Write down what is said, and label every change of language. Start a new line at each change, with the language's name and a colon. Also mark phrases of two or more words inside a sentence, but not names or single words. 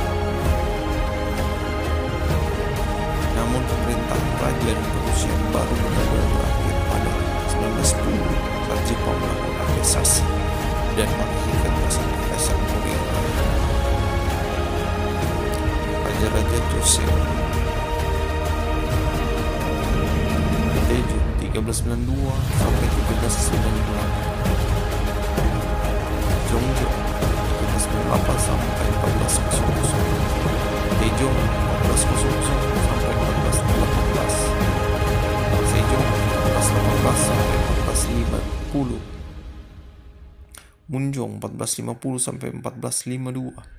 Indonesian: Namun pemerintahan raja dan perusahaan baru benar-benar berakhir pada 1910 saat Jepang melakukan aneksasi dan mengakhirkan masa kekaisaran Korea Raya. Raja-raja Joseon: Taejo 1392 sampai 1398, Jongjong 1398 sampai 1400, Taejong 1400 sampai 1418, Sejong 1418 sampai 1450, Munjong 1450 sampai 1452,